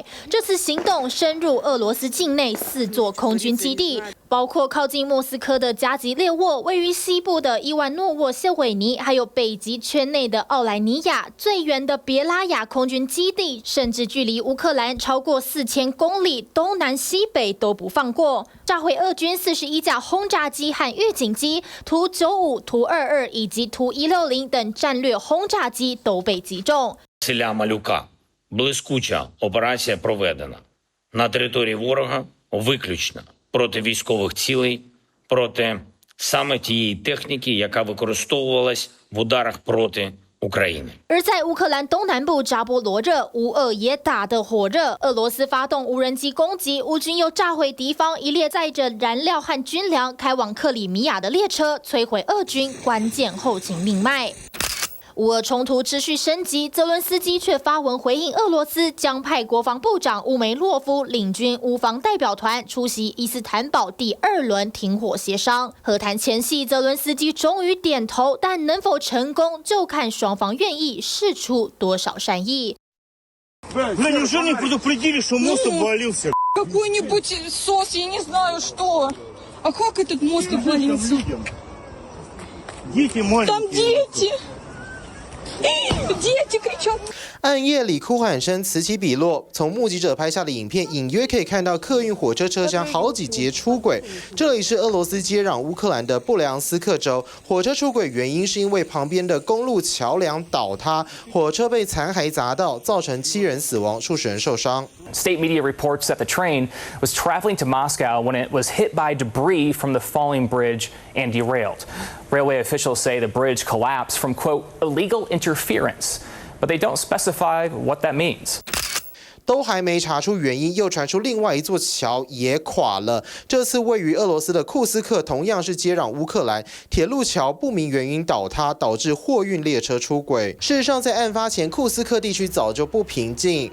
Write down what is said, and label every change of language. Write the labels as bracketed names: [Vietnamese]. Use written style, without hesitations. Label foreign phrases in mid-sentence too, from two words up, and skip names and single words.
[Chinese] 这次行动深入俄罗斯境内4座空军基地，包括靠近莫斯科的加吉列沃，位于西部的伊万诺沃谢韦尼，还有北极圈内的奥莱尼亚，最远的别拉雅空军基地，甚至距离乌克兰超过4000公里，东南西北都不放过。炸毁俄军41架轰炸机和预警机，图95、图22以及图160等战略轰炸机都被击中。 [Ukrainian] Селя Малюка. Блискуча операція проведена на території ворога виключно проти військових цілей, проти саме тієї техніки, яка використовувалась в ударах проти України。 [Chinese] 而在乌克兰东南部扎波罗热，乌俄也打得火热。俄罗斯发动无人机攻击，乌军又炸毁敌方一列载着燃料和军粮开往克里米亚的列车，摧毁俄军关键后勤命脉。乌俄冲突持续升级，泽伦斯基却发文回应，俄罗斯将派国防部长乌梅洛夫领军乌方代表团出席伊斯坦堡第2轮停火协商。和谈前夕，泽伦斯基终于点头，但能否成功，就看双方愿意释出多少善意。 [Russian] Неужели не предупредили, что мост обвалился? Какой-нибудь сос, я не знаю что. А как этот мост обвалился? Дети маленькие. Там дети! Дети кричат. [Chinese] 暗夜里哭喊声此起彼落，从目击者拍下的影片隐约可以看到客运火车车厢好几节出轨。这里是俄罗斯接壤乌克兰的布良斯克州，火车出轨原因是因为旁边的公路桥梁倒塌，火车被残骸砸到，造成7人死亡，数十人受伤。 [English] State media reports that the train was traveling to Moscow when it was hit by debris from the falling bridge and derailed. Railway officials say the bridge collapsed from, quote, illegal interference, but they don't specify what that means. [Chinese] 都还没查出原因，又传出另外一座桥也垮了。这次位于俄罗斯的库斯克同样是接壤乌克兰，铁路桥不明原因倒塌，导致货运列车出轨。事实上，在案发前，库斯克地区早就不平静。